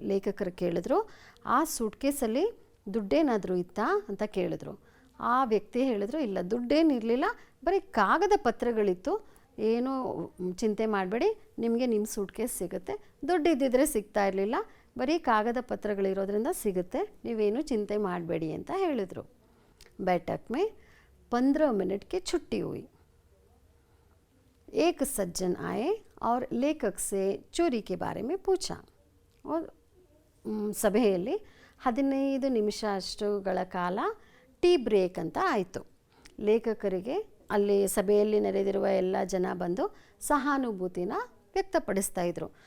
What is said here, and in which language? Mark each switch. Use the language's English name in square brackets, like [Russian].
[Kannada] ಲೇಖಕರು ಕೇಳಿದ್ರು, ಆ ಸೂಟ್ ಕೇಸಲ್ಲಿ ದುಡ್ಡೇನಾದರೂ ಇತ್ತಾ ಅಂತ ಕೇಳಿದ್ರು. ಆ ವ್ಯಕ್ತಿ ಹೇಳಿದ್ರು, ಇಲ್ಲ ದುಡ್ಡೇನಿರಲಿಲ್ಲ, ಬರೀ ಕಾಗದ ಪತ್ರಗಳಿತ್ತು, ಏನೂ ಚಿಂತೆ ಮಾಡಬೇಡಿ, ನಿಮಗೆ ನಿಮ್ಮ ಸೂಟ್ ಕೇಸ್ ಸಿಗುತ್ತೆ. ದುಡ್ಡು ಇದ್ದಿದ್ರೆ ಸಿಗ್ತಾ ಇರಲಿಲ್ಲ, ಬರೀ ಕಾಗದ ಪತ್ರಗಳಿರೋದ್ರಿಂದ ಸಿಗುತ್ತೆ, ನೀವೇನು ಚಿಂತೆ ಮಾಡಬೇಡಿ ಅಂತ ಹೇಳಿದರು. [Hindi] बैठक में 15 मिनट की छुट्टी हुई. एक सज्जन आए और लेखक से चोरी के बारे में पूछा. [Kannada] और ಸಭೆಯಲ್ಲಿ 15 ನಿಮಿಷ ಅಷ್ಟುಗಳ ಕಾಲ ಟೀ ಬ್ರೇಕ್ ಅಂತ ಆಯಿತು. ಲೇಖಕರಿಗೆ ಅಲ್ಲಿ ಸಭೆಯಲ್ಲಿ ನೆರೆದಿರುವ ಎಲ್ಲ ಜನ ಬಂದು ಸಹಾನುಭೂತಿನ ವ್ಯಕ್ತಪಡಿಸ್ತಾ ಇದ್ರು.